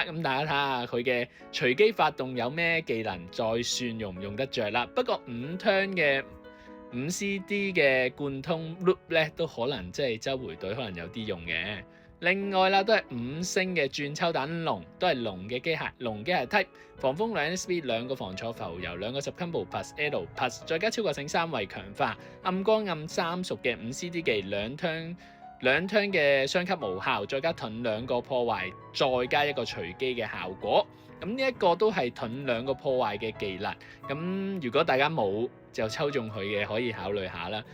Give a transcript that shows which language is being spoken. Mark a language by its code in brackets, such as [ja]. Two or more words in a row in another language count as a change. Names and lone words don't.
[yue] 咁大家睇下佢嘅隨機發動有咩技能，再算用唔用得着啦。不過5 turn 嘅5 CD 嘅貫通 loop 咧，都可能即係周回隊可能有啲用嘅。另外啦，都係5星嘅轉抽蛋龍，都係龍機械 type， 防風2 SP 2個防坐浮游2個10 [en] combo plus L plus， [yue] 再加超覺醒3維強化，暗光暗3屬嘅5 CD 技2 turn 嘅雙級無效，再加盾2個破壞，再加一個隨機嘅效果。咁呢一個都係盾2個破壞嘅技能。咁如果大家冇就抽中佢嘅，可以考慮下啦。